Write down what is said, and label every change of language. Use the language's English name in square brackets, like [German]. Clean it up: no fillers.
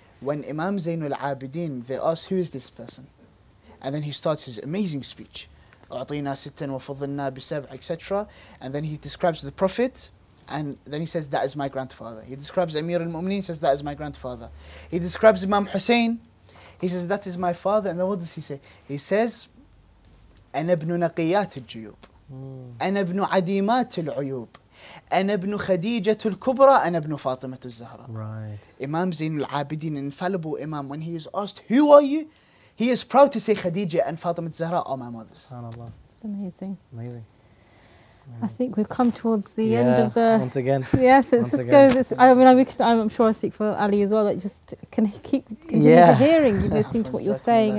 [English] When Imam Zainul Abidin, they ask, who is this person? And then he starts his amazing speech. Etc. And then he describes the Prophet, and then he says, that is my grandfather. He describes Amir al-Mu'mineen, he says, that is my grandfather. He describes Imam Hussein, he says, that is my father. And then what does he say? He says, [Arabic] أنا ابن نقيات الجيوب أنا ابن عديمات العيوب أنا ابن خديجة الكبرى أنا ابن فاطمة الزهراء. [English] Right. Imam Zainul Abidin, infallible Imam, when he is asked, who are you? He is proud to say Khadija and Fatima Zahra are my mothers. SubhanAllah. It's amazing. Amazing. I think we've come towards the end of the... Once again. Yes, it just goes... I'm sure I speak for Ali as well, that just can continue to hearing you, listening to what you're saying.